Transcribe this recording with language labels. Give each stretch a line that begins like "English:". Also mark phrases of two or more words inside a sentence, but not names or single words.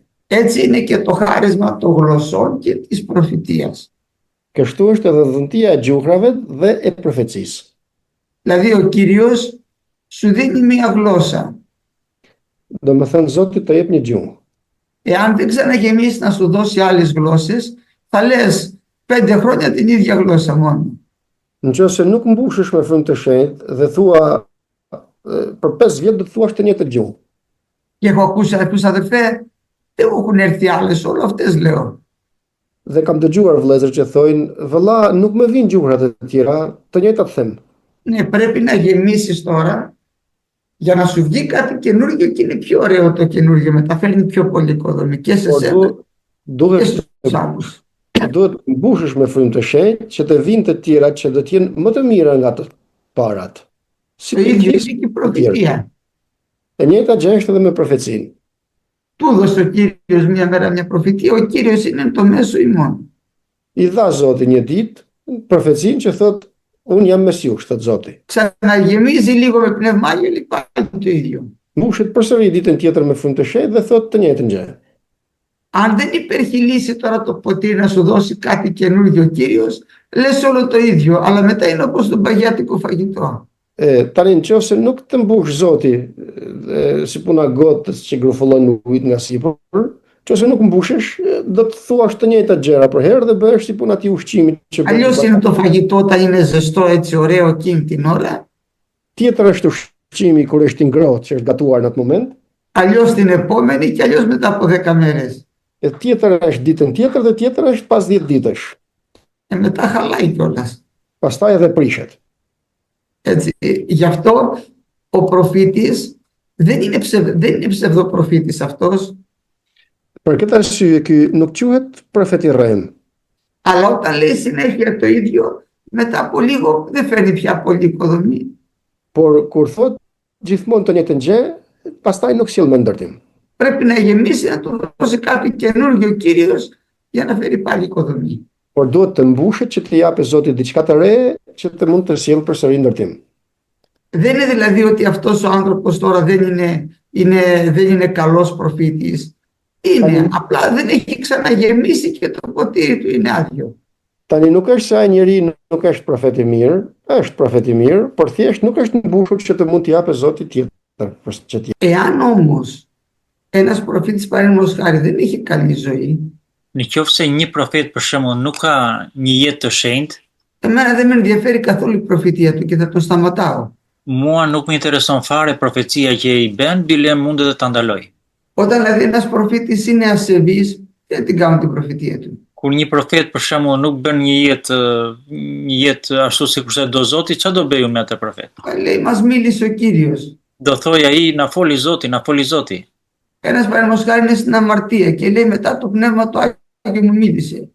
Greek: Έτσι είναι και το χάρισμα των γλωσσών και της προφητείας.
Albanian: Kështu është edhe dhëntia e gjuhrave dhe e profecisë.
Greek: Δηλαδή ο Κύριος σου δίνει μία γλώσσα.
Albanian: Do më thënë Zoti të jep një gjuhë.
Greek: Εάν δεν ξαναγεμίσει να σου δώσει άλλες γλώσσες, θα λες 5 χρόνια την ίδια γλώσσα μόνο.
Albanian: Nëse nuk mbushesh me frymë të shenjtë dhe thua për 5 vjet do të thuash të njëjtë gjuhë.
Greek: Και έχω ακούσει κάποιους αδερφέ, δεν μου έχουν έρθει άλλες, όλο αυτές λέω.
Albanian: Dhe kam dëgjuar vëllezër që thojnë, vëlla, nuk më vijnë gjuhrat e tjera, të njëjtat them.
Greek: Ναι, πρέπει να γεμίσεις τώρα για να σου βγει κάτι καινούργιο και είναι πιο ωραίο το καινούργιο, μεταφέρνει πιο πολύ οικοδομή και σε σένα και
Albanian: Duhet
Greek: στους άλλους.
Albanian: duhet mbushesh me frymë të shenjtë që të vinë të tjerat që do të jenë më të mira nga të parat. Si
Greek: Το ίδιο είναι και η προφητεία.
Albanian: E njëjta gjë është edhe me profecinë.
Greek: Του έδωσε ο Κύριος μια μέρα μια προφητεία, ο Κύριος είναι το μέσο ημών.
Albanian: I dha Zoti një ditë profecinë që thotë unë jam mes jush, thot Zoti.
Greek: Ξαναγεμίζει λίγο με πνεύμα Άγιο, λέει πάλι το ίδιο.
Albanian: Mbushet përsëri ditën tjetër me frymë të shenjtë dhe thotë të njëjtën gjë.
Greek: Αν δεν υπήρχε λύση τώρα το ποτήρι να σου δώσει κάτι καινούργιο ο Κύριος, λες όλο το ίδιο, αλλά μετά είναι όπως το παγιάτικο φαγητό.
Albanian: Tani nëse nuk të mbush Zoti si puna gotës që grufullon ujit nga sipër, nëse nuk mbushesh, do të thuash të njëjtat gjëra për herë dhe bëhesh si puna ti ushqimit që
Greek: Αλλιώς είναι το φαγητό όταν είναι ζεστό έτσι ωραίο εκείνη την ώρα,
Albanian: Tjetër është ushqimi kur është i ngrohtë që është gatuar në atë moment,
Greek: αλλιώς την επόμενη και αλλιώς μετά από 10 μέρες.
Albanian: tjetër është ditën tjetër dhe tjetër është pas 10 ditësh.
Greek: Μετά χαλάει κιόλας.
Albanian: Pastaj edhe prishet.
Greek: Έτσι, γι' αυτό ο προφήτης δεν είναι ψευδοπροφήτης αυτός,
Albanian: Për këtë arsye ky nuk quhet profet i rrem,
Greek: αλλά όταν λέει συνέχεια το ίδιο, μετά από λίγο δεν φέρνει πια πολύ οικοδομή.
Albanian: por kur thot gjithmonë të njëjtën gjë, pastaj nuk sjell me ndërtim.
Greek: Πρέπει να γεμίσει, να του δώσει κάτι καινούργιο ο Κύριος για να φέρει πάλι οικοδομή.
Albanian: Por duhet të mbushet që të japë Zoti diçka të re që të mund të sjellë përsëri ndërtim.
Greek: Δεν είναι δηλαδή ότι αυτός ο άνθρωπος τώρα δεν είναι καλός προφήτης. Είναι, απλά δεν έχει ξαναγεμίσει και το ποτήρι του είναι άδειο.
Albanian: Tani nuk është se ai njeri nuk është profet i mirë, është profet i mirë, por thjesht nuk është mbushur që të mund të japë Zoti tjetër për që të.
Greek: Εάν όμως ένας προφήτης παραδείγματος χάρη δεν έχει καλή ζωή,
Albanian: Në qoftë se një profet për shembull nuk ka një jetë të shenjtë,
Greek: εμένα δεν με ενδιαφέρει καθόλου η προφητεία του και θα τον σταματάω.
Albanian: mua nuk më intereson fare profecia që i bën, bile mund edhe ta ndaloj.
Greek: Όταν δηλαδή ένας προφήτης είναι ασεβής, δεν την κάνουν την προφητεία του.
Albanian: Kur një profet për shembull nuk bën një jetë ashtu sikur se do Zoti, çfarë do bëju me atë profet?
Greek: Λέει, μας μίλησε ο Κύριος.
Albanian: Do thoj ai na foli Zoti, na foli Zoti.
Greek: Ένας παραδείγματος χάρη είναι στην αμαρτία και λέει μετά το πνεύμα του Άγιο μου μίλησε.